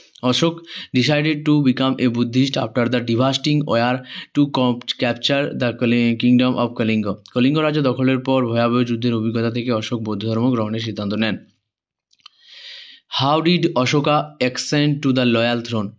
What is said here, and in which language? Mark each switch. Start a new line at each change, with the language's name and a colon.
English: Ashok decided to become a Buddhist after the devastating war to capture the kingdom of Kalinga.
Bangla: Kalinga রাজ্য দখলের পর ভয়াবহ যুদ্ধের অভিজ্ঞতা থেকে অশোক বৌদ্ধ ধর্ম গ্রহণের সিদ্ধান্ত নেন।
English: How did Ashoka ascend to the loyal throne?